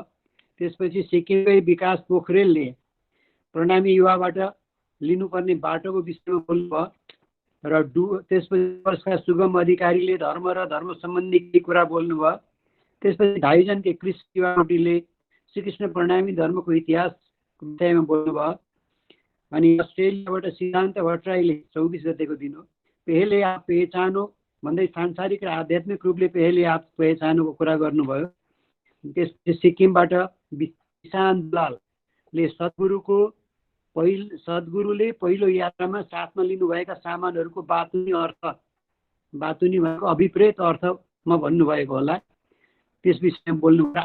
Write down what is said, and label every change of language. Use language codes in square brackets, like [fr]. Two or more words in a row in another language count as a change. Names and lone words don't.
[ne] त्यसपछि सिक्किमकै विकास पोखरेलले प्रणामी युवाबाट लिनुपर्ने बाटोको विषयमा बोल्नुभयो र त्यसपछि सुगम अधिकारीले धर्म र धर्म सम्बन्धी केही कुरा बोल्नुभयो। त्यसपछि धाइजनकै कृष्ण शिवाकोटीले श्रीकृष्ण प्रणामी धर्मको इतिहासको विषयमा बोल्नुभयो। अनि अस्ट्रेलियाबाट सिद्धान्त भट्टराईले 24 गतेको दिन हो, [hi] पहले आप पहचानो [ne] भन्दै सांसारिक र आध्यात्मिक रूपले पहले आप पहचानोको कुरा गर्नुभयो। त्यसपछि सिक्किमबाट विशान दुलालले सद्गुरुले पहिलो यात्रामा साथमा लिनुभएका सामानहरूको बातुनी भएको अभिप्रेत अर्थमा भन्नुभएको होला, त्यस विषयमा बोल्नुभयो।